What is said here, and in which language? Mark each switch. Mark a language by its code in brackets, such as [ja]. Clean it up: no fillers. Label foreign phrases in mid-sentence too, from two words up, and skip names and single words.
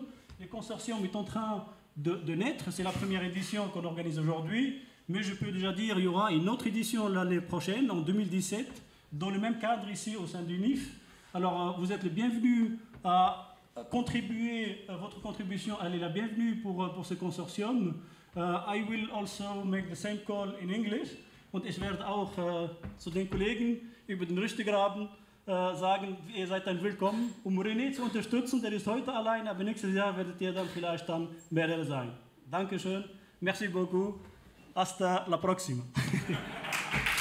[fr] Le consortium est en train de naître, c'est la première édition qu'on organise aujourd'hui, mais je peux déjà dire qu'il y aura une autre édition l'année prochaine, en 2017, dans le même cadre ici au sein du NIF. Alors vous êtes les bienvenus à contribuer, votre contribution, elle est la bienvenue pour ce consortium. [en] I will also make the same call in English. [de] Und ich werde auch zu den Kollegen über den Rüstegraben sagen, ihr seid dann willkommen, um René zu unterstützen. Der ist heute allein, aber nächstes Jahr werdet ihr dann vielleicht dann mehrere sein. Dankeschön, [fr] merci beaucoup, [es] hasta la próxima.